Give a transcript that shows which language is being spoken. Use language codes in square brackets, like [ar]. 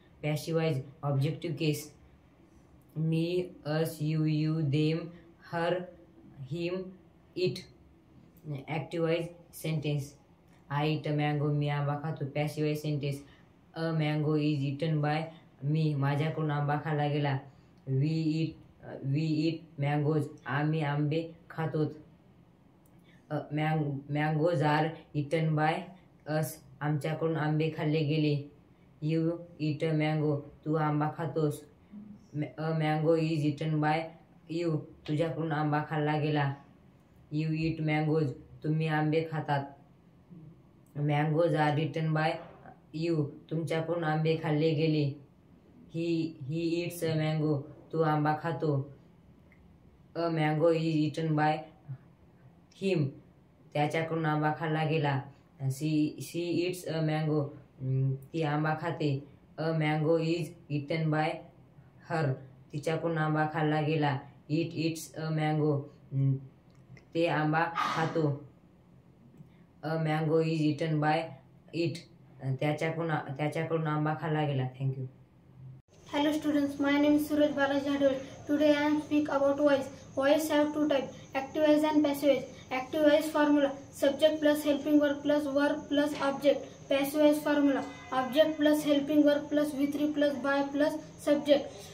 [en] Passive voice objective case: me, us, you, them, her, him, it. Active voice sentence: I eat a mango. [mr] मी आंबा खातो. [en] Passive voice sentence: a mango is eaten by me. [mr] माझ्याकडून आंबा खाल्ला गेला. [en] We eat mangoes. [mr] आम्ही आंबे खातो. [en] Mangoes are eaten by us. [mr] आमच्याकडून आंबे खाल्ले गेले. [en] You eat a mango. [mr] तू आंबा खातोस. [en] A mango is eaten by you. [mr] तुझ्याकडून आंबा खाल्ला गेला. [en] You eat mangoes. [mr] तुम्ही आंबे खातात. [en] Mangoes are eaten by you. [mr] तुमच्याकडून आंबे खाल्ले गेले. [en] He eats a mango. [mr] तो आंबा खातो. [en] A mango is eaten by him. [mr] त्याच्याकडून आंबा खाल्ला गेला. [en] She eats a mango. [mr] ती आंबा खाते. [en] A mango is eaten by her. [mr] तिच्याकडून आंबा खाल्ला गेला. [en] It eats a mango. [mr] ते आंबा खातो. [en] A mango is eaten by it. [mr] त्याच्याकडून आंबा खाल्ला गेला. [en] Thank you. Hello students, my name is Suraj Balaji Hadwal. Today I am speak about voice. Voice have two types: active voice and passive voice. Active voice formula: subject plus helping verb plus object. Passive voice formula: object plus helping verb plus V3 plus by plus subject.